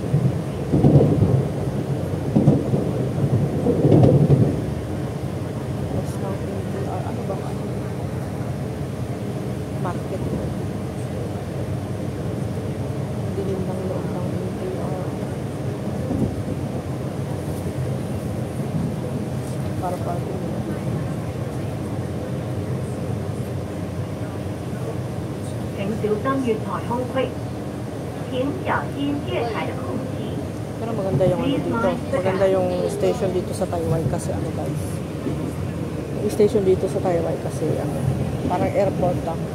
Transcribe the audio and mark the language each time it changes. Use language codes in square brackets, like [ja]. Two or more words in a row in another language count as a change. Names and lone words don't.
[tl] Mas ng NTR. Ano ba? Market. Dilim ng loob ng NTR. Para parking. [zh] 请小心月台空隙，請小心月台的空隙。 [tl] Pero maganda yung ano dito. Maganda yung station dito sa Taiwan kasi ano guys. Yung station dito sa Taiwan kasi ano, parang airport lang.